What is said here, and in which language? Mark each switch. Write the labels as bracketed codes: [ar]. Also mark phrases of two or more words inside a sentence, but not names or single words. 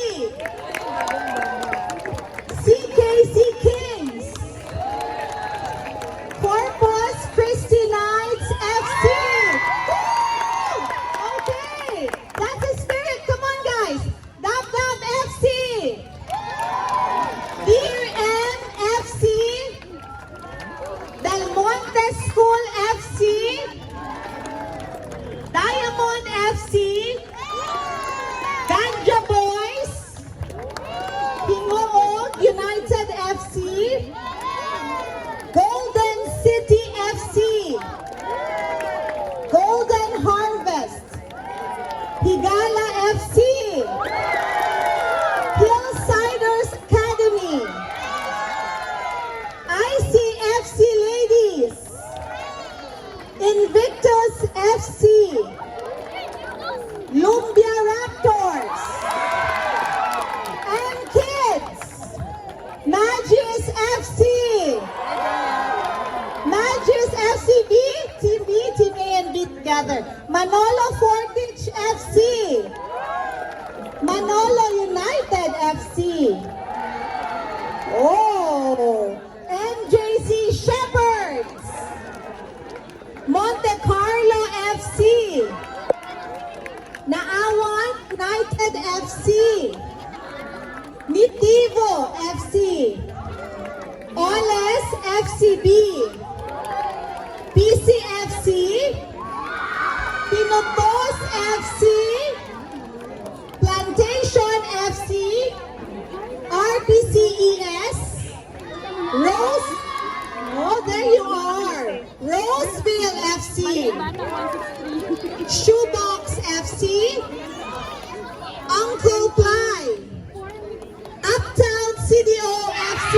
[en] CKC Kings. Corpus Christi Knights FC. Woo! Okay, that's the spirit. Come on, guys. Dab Dab FC. Dear M FC. Del Monte School FC. Diamond FC. Ganja Boys. Hingoog United FC. Golden City FC. Golden Harvest. Higala FC. Hillsiders Academy. ICFC Ladies. Invictus FC. Lumbia Raptors. And kids. Magis FC. Magis FC B. Team B, Team A and B together. Manolo Fortich FC. Manolo United FC. Oh, MJC Shepherds. Monte Carlo FC. Naawan United FC. Nitivo FC. Oles FCB. PCFC. Pinotos FC. Plantation FC. RPCES. Rose. Oh, there you are. Roseville FC. Shoebox FC. Uncle Ply. Uptown CDO FC.